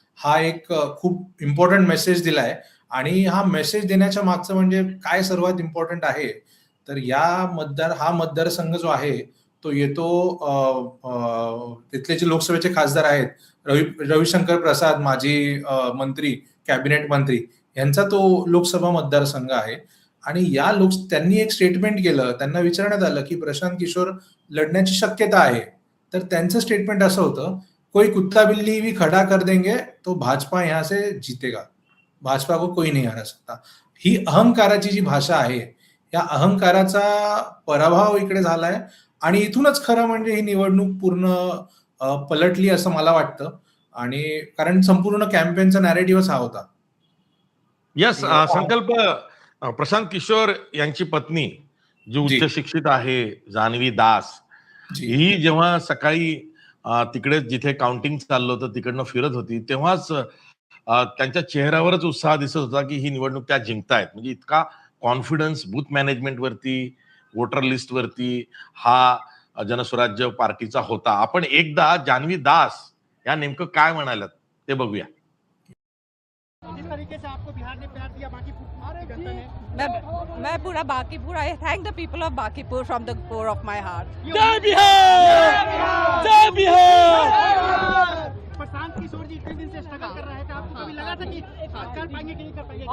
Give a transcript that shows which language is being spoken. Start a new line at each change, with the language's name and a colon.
Marathi: हा एक खूप इम्पॉर्टंट मेसेज दिलाय. आणि हा मेसेज देण्याच्या मागचं म्हणजे काय सर्वात इम्पॉर्टंट आहे, तर हा मतदारसंघ जो आहे तो येतो तिथले जे लोकसभेचे खासदार आहेत रविशंकर प्रसाद, माजी मंत्री, कॅबिनेट मंत्री, यांचा तो लोकसभा मतदारसंघ आहे. आणि त्यांनी एक स्टेटमेंट केलं. त्यांना विचारण्यात आलं की प्रशांत किशोर लढण्याची शक्यता आहे. तर त्यांचं स्टेटमेंट असं होतं,
Hindi: कोई कुत्ता बिल्ली भी खड़ा कर देंगे तो भाजपा यहाँ से जीतेगा, भाजपा को कोई नहीं हरा सकता.
Marathi: ही अहंकाराची जी भाषा आहे, या अहंकाराचा पराभव इकडे झालाय. आणि इथूनच खरं म्हणजे ही निवडणूक पूर्ण पलटली असं मला वाटतं. आणि कारण संपूर्ण कॅम्पेनचा नॅरेटिव्हच हा होता. यस, संकल्प प्रशांत किशोर यांची पत्नी जी उच्च शिक्षित आहे, जान्हवी दास, ही जेव्हा सकाळी तिकडे जिथे काउंटिंग चाललं होतं तिकडनं फिरत होती, तेव्हाच त्यांच्या चेहऱ्यावरच उत्साह दिसत होता की ही निवडणूक त्या जिंकतायत. म्हणजे इतका कॉन्फिडन्स बूथ मॅनेजमेंट वरती, वोटर लिस्ट वरती हा जनस्वराज्य पार्टीचा होता. आपण एकदा जान्हवी दास या नेमकं काय म्हणाल्यात ते बघूया.
Hindi: जिस तरीके से आपको बिहार ने प्यार दिया बांकीपुर जनता ने, मैं पूरा बांकीपुर,
English: I thank the people of Bankipur from the core of my heart.
Hindi: जय बिहार, जय बिहार. प्रशांत किशोर जी इतने दिन से स्ट्रगल कर रहे थे, आपको कभी लगा था कि कर पाएंगे कि नहीं कर पाएंगे?